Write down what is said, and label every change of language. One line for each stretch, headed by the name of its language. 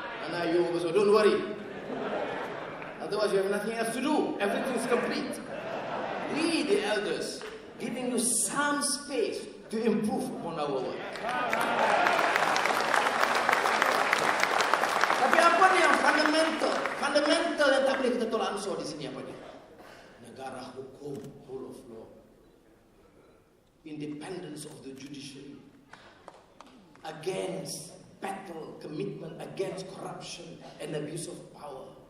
English: Anak you also don't worry. Otherwise you have nothing else to do. Everything is complete. We, the elders, giving you some space to improve upon our work.
Malay: Tapi apa nih yang fundamental yang tak boleh kita tolak ansur di sini apa dia? Negara hukum,
English: rule of law, independence of the judiciary, against battle, commitment against corruption and abuse of power.